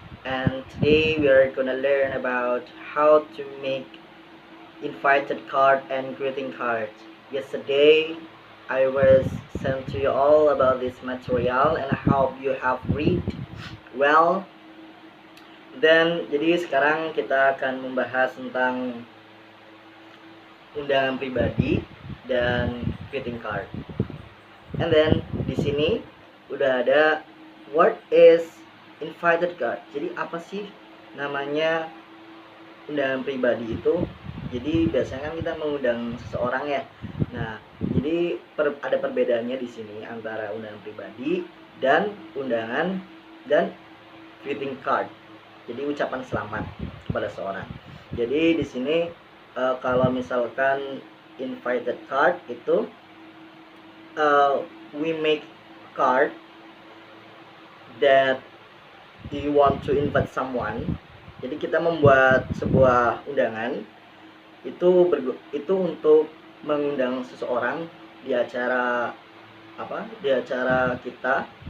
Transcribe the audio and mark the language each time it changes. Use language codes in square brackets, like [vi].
[en] And today we are gonna learn about how to make invited card and greeting cards. Yesterday I was sent to you all about this material and I hope you have read well. [id] Jadi sekarang kita akan membahas tentang undangan pribadi dan greeting card. [en] And then [id] di sini udah ada [en] what is invited card. [id] Jadi apa sih namanya undangan pribadi itu? Jadi biasanya kan kita mengundang seseorang ya. Nah, jadi ada perbedaannya di sini antara undangan pribadi dan undangan dan greeting card. Jadi ucapan selamat kepada seorang. Jadi di sini kalau misalkan [en] invited card [id] itu [en] we make card that you want to invite someone. [id] Jadi kita membuat sebuah undangan itu untuk mengundang seseorang di acara di acara kita.